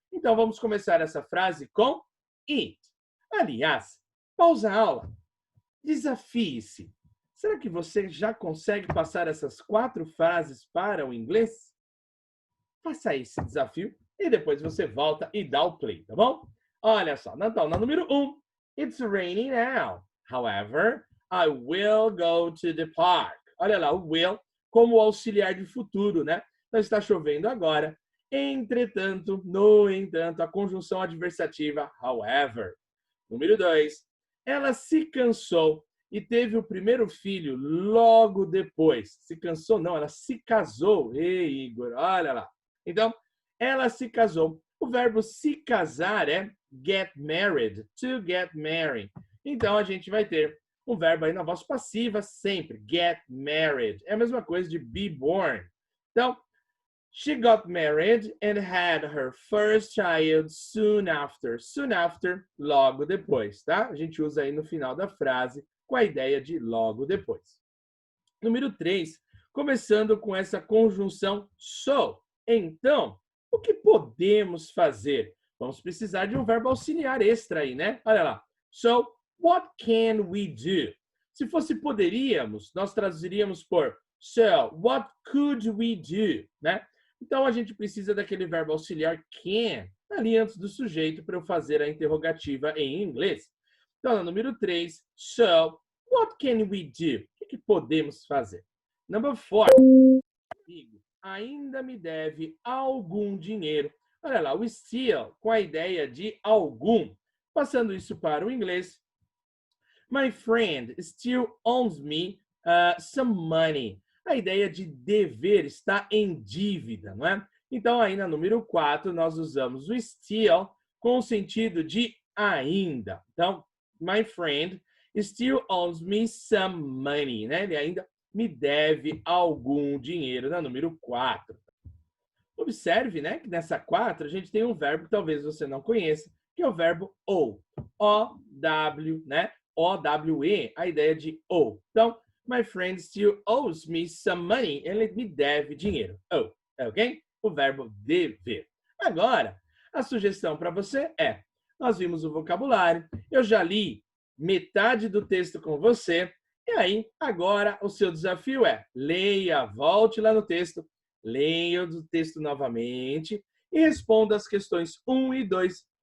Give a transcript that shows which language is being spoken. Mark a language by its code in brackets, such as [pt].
[pt] Então vamos começar essa frase com it. Aliás, pausa a aula. Desafie-se. Será que você já consegue passar essas 4 frases para o inglês? Faça esse desafio e depois você volta e dá o play, tá bom? Olha só, então, na número 1, [en] it's raining now. However, I will go to the park. [pt] Olha lá, o will como auxiliar de futuro, né? Então, está chovendo agora. Entretanto, no entanto, a conjunção adversativa, however. Número 2, ela se cansou e teve o primeiro filho logo depois. Se cansou? Não, ela se casou. Ei, Igor, olha lá. Então, ela se casou. O verbo se casar é [en] get married, to get married. [pt] Então, a gente vai ter um verbo aí na voz passiva sempre, get married. É a mesma coisa de be born. Então, [en] she got married and had her first child soon after. [pt] Soon after, logo depois, tá? A gente usa aí no final da frase com a ideia de logo depois. Número 3, começando com essa conjunção so. Então, o que podemos fazer? Vamos precisar de um verbo auxiliar extra aí, né? Olha lá. [en] So, what can we do? [pt] Se fosse poderíamos, nós traduziríamos por [en] so, what could we do? Né? [pt] Então, a gente precisa daquele verbo auxiliar can, ali antes do sujeito, para eu fazer a interrogativa em inglês. Então, no número 3, [en] so, what can we do? [pt] O que podemos fazer? [en] Number 4, [pt] amigo, ainda me deve algum dinheiro. Olha lá, o still, com a ideia de algum. Passando isso para o inglês. [en] My friend still owes me some money. [pt] A ideia de dever está em dívida, não é? Então, aí na número 4, nós usamos o still com o sentido de ainda. Então, [en] my friend still owes me some money, né? [pt] Ele ainda me deve algum dinheiro, na número 4. Observe, né, que nessa 4 a gente tem um verbo que talvez você não conheça, que é o verbo owe. O-W, né? O-W-E, a ideia de owe. Então, [en] my friend still owes me some money. [pt] Ele me deve dinheiro. Oh, ok? O verbo dever. Agora, a sugestão para você é, nós vimos o vocabulário, eu já li metade do texto com você, e aí, agora, o seu desafio é, leia, volte lá no texto, leia o texto novamente e responda as questões 1 e 2.